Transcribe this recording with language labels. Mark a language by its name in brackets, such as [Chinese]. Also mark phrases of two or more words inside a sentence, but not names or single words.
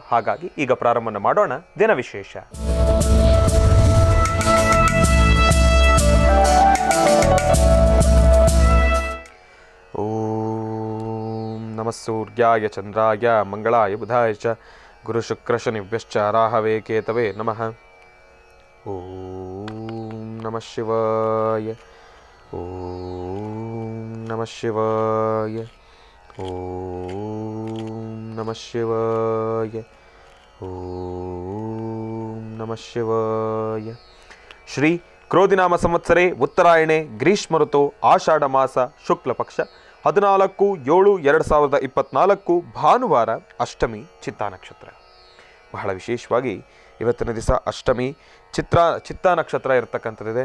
[Kannada] ಹಾಗಾಗಿ ಈಗ ಪ್ರಾರಂಭವನ್ನು ಮಾಡೋಣ. ದಿನ ವಿಶೇಷ. [Sanskrit] ಓಂ ನಮಃ ಸೂರ್ಯಾಯ ಚಂದ್ರಾಯ ಮಂಗಳಾಯ ಬುಧಾಯ ಚ ಗುರು ಶುಕ್ರ ಶನಿಭ್ಯಶ್ಚ ರಾಹವೇ ಕೇತವೇ ನಮಃ. ಓಂ ನಮಃ ಶಿವಾಯ. ಓಂ ನಮಃ ಶಿವಾಯ. ಓಂ ನಮಃ ಶಿವಾಯ. ಓಂ ನಮಃ ಶಿವಾಯ. ಶ್ರೀ ಕ್ರೋಧಿನಾಮ ಸಂವತ್ಸರೆ ಉತ್ತರಾಯಣೆ ಗ್ರೀಷ್ಮ ಋತು ಆಷಾಢ ಮಾಸ ಶುಕ್ಲ ಪಕ್ಷ 14/7/2024 ಭಾನುವಾರ, ಅಷ್ಟಮಿ, ಚಿತ್ತಾ ನಕ್ಷತ್ರ. [Kannada] ಬಹಳ ವಿಶೇಷವಾಗಿ ಇವತ್ತಿನ ದಿವಸ ಅಷ್ಟಮಿ ಚಿತ್ತಾ ನಕ್ಷತ್ರ ಇರತಕ್ಕಂಥದ್ದಿದೆ.